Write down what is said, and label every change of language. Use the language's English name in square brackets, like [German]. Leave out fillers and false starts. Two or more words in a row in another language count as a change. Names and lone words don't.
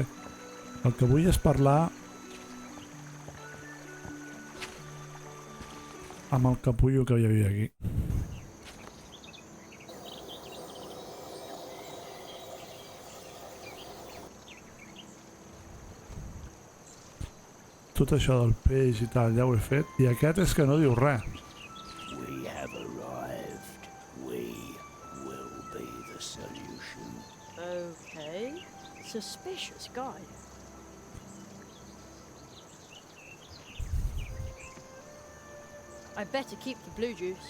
[Catalan] El que vull és parlar amb el capullo que hi havia aquí. Tot això del peix i tal ja ho he fet, i aquest és que no diu res. [English] We have arrived. We will be the solution. Okay. Suspicious guy. I better keep the blue juice.